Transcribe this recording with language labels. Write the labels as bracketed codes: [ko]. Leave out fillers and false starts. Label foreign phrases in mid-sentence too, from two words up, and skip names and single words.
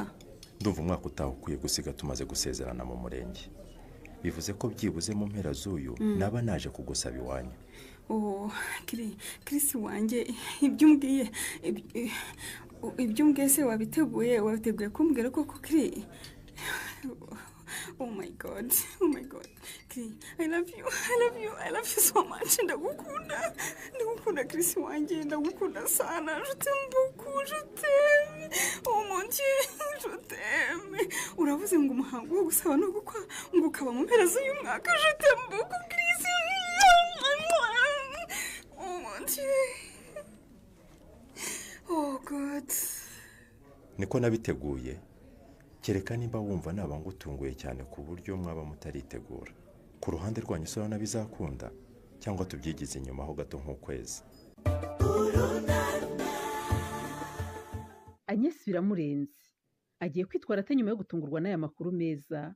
[rw] ndumva umwaka utaha ukwiye gusiga tumaze gusezerana mu murenge. bivuze ko byibuze mu mpera z'uyu naba naje kugusaba iwanyu. Chris wanjye ibyo umbwiye se wabiteguye kumbwira ko kiri? [en] Oh my god kiri, I love you so much. [rw] ndagukunda Chris wanjye, ndagukunda sana. [fr] je t'aime beaucoup, je t'aime. Oh mon dieu, je t'aime. [rw] uravuze ngo umuhango wo gusaba no gukwa ngo ukaba mu mpera z'uyu mwaka. [fr] je t'aime beaucoup Chris. Oh mon dieu. [en] Oh god. [rw] niko nabiteguye, kereka nimba wumva naba ngutunguye cyane ku buryo mwaba mutaritegura. ku ruhande rwanyu se bizakunda cyangwa tubyigize inyuma ho gato nk'ukwezi? Agnes biramurenze, agiye kwitwara ate nyuma yo gutungurwa n'aya makuru meza?